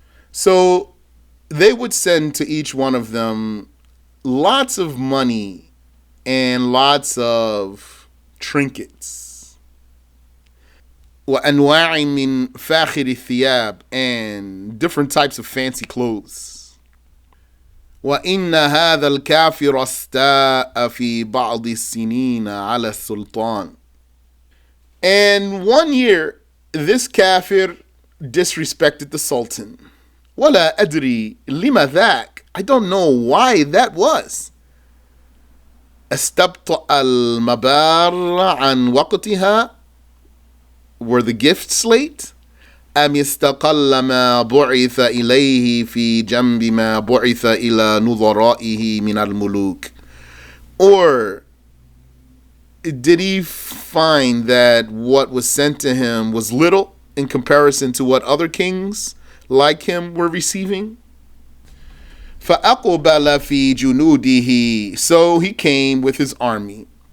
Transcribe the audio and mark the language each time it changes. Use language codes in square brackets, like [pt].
[en] So they would send to each one of them lots of money and lots of trinkets. [ar] وأنواع من فاخر الثياب, [en] and different types of fancy clothes. [ar] وإن هذا الكافر استاء في بعض السنين على السلطان. [en] And one year this kafir disrespected the Sultan. [ar] ولا أدري لما ذاك. [en] I don't know why that was. [ar] استبطأ المبار عن وقتها. [en] Were the gifts late? [ar] أم استقل ما بعث إليه في جنب ما بعث إلى نظرائه من الملوك. [en] Or did he find that what was sent to him was little in comparison to what other kings like him were receiving? [ar] فأقبل في جنوده. [en] So he came with his army.